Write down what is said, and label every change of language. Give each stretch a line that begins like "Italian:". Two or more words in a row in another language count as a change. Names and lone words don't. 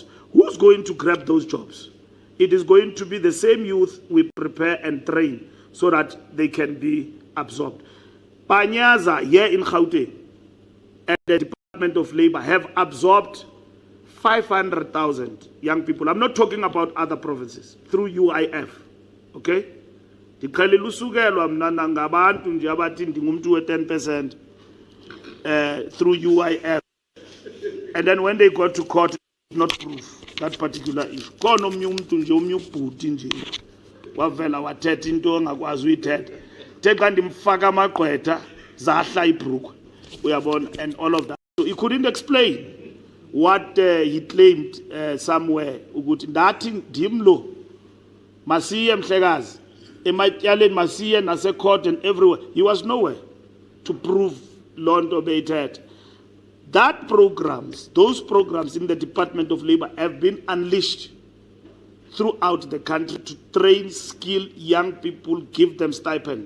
English: Who's going to grab those jobs? It is going to be the same youth we prepare and train so that they can be absorbed. Panyaza here in Gauteng and the Department of Labor have absorbed 500,000 young people. I'm not talking about other provinces, through UIF. Okay?
Xhosa: Ndikhalele usukelwa mna nangabantu nje abathi ndingumntu we 10%.
English: through UIF. And then when they got to court, not prove that particular issue.
Xhosa: Khona omnye umuntu nje omnye ubhuti nje wavela wathetha into ongakwazi uyithetha. The kanti mfaka amagqwetha zahla ibhrukwe. Uyabona,
English: and all of that. So he couldn't explain what he claimed somewhere
Xhosa: ukuthi ndathi ndim lo masiye mhlekazi ematyaleni masiye nase-court
English: and everywhere. He was nowhere to prove
Xhosa: lonto beyithetha.
English: That programs, those programs in the Department of Labor have been unleashed throughout the country to train, skill young people, give them stipend.